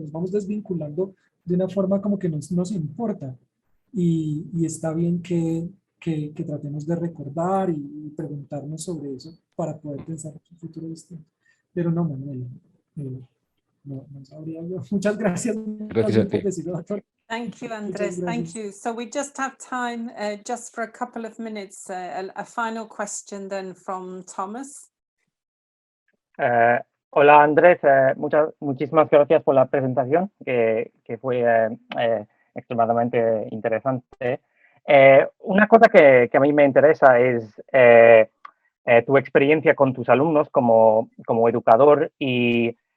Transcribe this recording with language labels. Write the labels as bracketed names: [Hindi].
[Spanish] Nos vamos desvinculando de una forma como que nos importa. Y está bien que tratemos de recordar y preguntarnos sobre eso para poder pensar en un futuro distinto. Pero no, Manuel, no sabría yo. Muchas gracias. Gracias a ti. Doctor. [English] Thank you, Andres. Thank you. So we just have time just for a couple of minutes, a final question then from Thomas. [Spanish] Hola Andrés, muchísimas gracias por la presentación, que fue extremadamente interesante. Una cosa que a mí me interesa es tu experiencia con tus alumnos como educador y